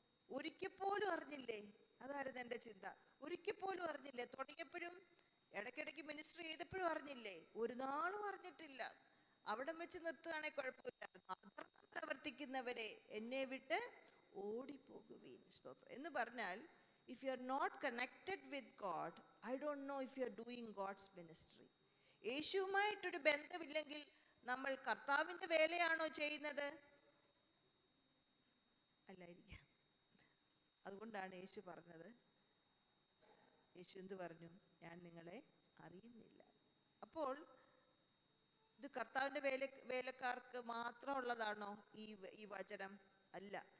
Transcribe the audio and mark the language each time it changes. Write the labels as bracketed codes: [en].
[ml] ഒരിക്കൽ പോലും അറിഞ്ഞില്ലേ? അതായിരുന്നു എൻ്റെ ചിന്ത. ഒരിക്കൽ പോലും അറിഞ്ഞില്ലേ? തുടങ്ങിയപ്പോഴും ഇടയ്ക്കിടയ്ക്ക് മിനിസ്റ്റർ ചെയ്തപ്പോഴും അറിഞ്ഞില്ലേ? ഒരു നാളും അറിഞ്ഞിട്ടില്ല. അവിടെ വെച്ച് നിർത്തുകയാണെങ്കിൽ കുഴപ്പമില്ലായിരുന്നു. അധർമ്മം പ്രവർത്തിക്കുന്നവരെ എന്നെ വിട്ട് ഓടിപ്പോകുവീൻ. സ്തോത്രം. എന്ന് പറഞ്ഞാൽ, [en] if you are not connected with God, I don't know if you are doing God's ministry. [ml] യേശുവുമായിട്ടൊരു ബന്ധമില്ലെങ്കിൽ നമ്മൾ കർത്താവിൻ്റെ വേലയാണോ ചെയ്യുന്നത്? അല്ലായിരിക്കാം. അതുകൊണ്ടാണ് യേശു പറഞ്ഞത്. യേശു എന്ത് പറഞ്ഞു? ഞാൻ നിങ്ങളെ അറിയുന്നില്ല. അപ്പോൾ ഇത് കർത്താവിൻ്റെ വേലക്കാർക്ക് മാത്രമുള്ളതാണോ ഈ വചനം? അല്ല.